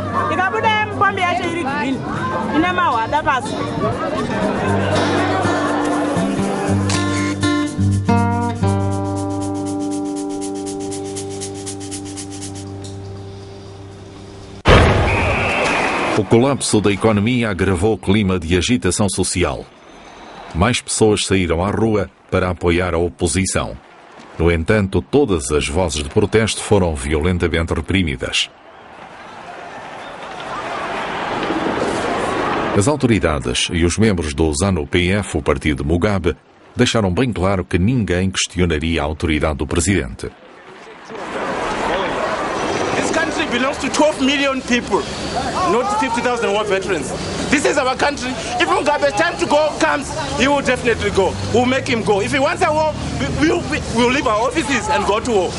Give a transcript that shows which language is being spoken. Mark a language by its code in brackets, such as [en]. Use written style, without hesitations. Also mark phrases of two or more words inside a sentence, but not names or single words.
[sn] Ikabuda mupombi yacho iri green, ine mahwada pasi. [pt] O colapso da economia agravou o clima de agitação social. Mais pessoas saíram à rua para apoiar a oposição. No entanto, todas as vozes de protesto foram violentamente reprimidas. As autoridades e os membros do ZANU-PF, o partido de Mugabe, deixaram bem claro que ninguém questionaria a autoridade do presidente. [en] Belongs to 12 million people, not 50,000 war veterans. This is our country. If Mugabe's time to go comes, he will definitely go. We'll make him go. If he wants a war, we'll leave our offices and go to war.